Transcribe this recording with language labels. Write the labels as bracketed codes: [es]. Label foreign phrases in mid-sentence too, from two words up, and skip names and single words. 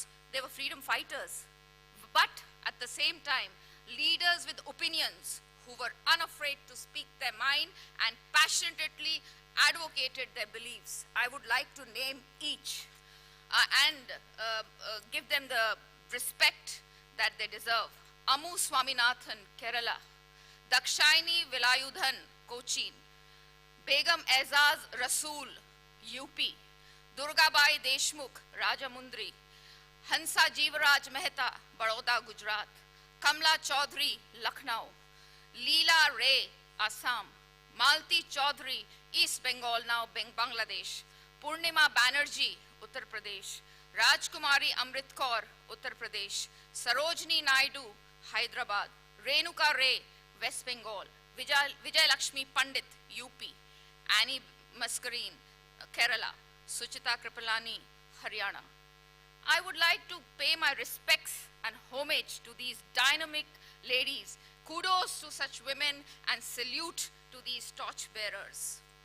[en] They were freedom fighters, but at the same time, leaders with opinions who were unafraid to speak their mind and passionately advocated their beliefs. I would like to name each and give them the respect that they deserve. Amu Swaminathan, Kerala. Dakshayani Vilayudhan, Cochin. Begum Aizaz Rasool, UP. Durgabai Deshmukh, Rajamundry. Hansa Jeevaraj Mehta, Baroda, Gujarat. Kamla Chaudhary, Lucknow. Leela Ray, Assam. Malti Chaudhary, East Bengal, now Bangladesh. Purnima Banerjee, Uttar Pradesh. Rajkumari Amrit Kaur, Uttar Pradesh. Sarojini Naidu, Hyderabad. Renuka Ray, West Bengal. Vijay Lakshmi Pandit, UP. Annie Mascarin, Kerala. Suchita Kripalani, Haryana. I would like to pay my respects and homage to these dynamic ladies. Kudos to such women and salute to these torchbearers.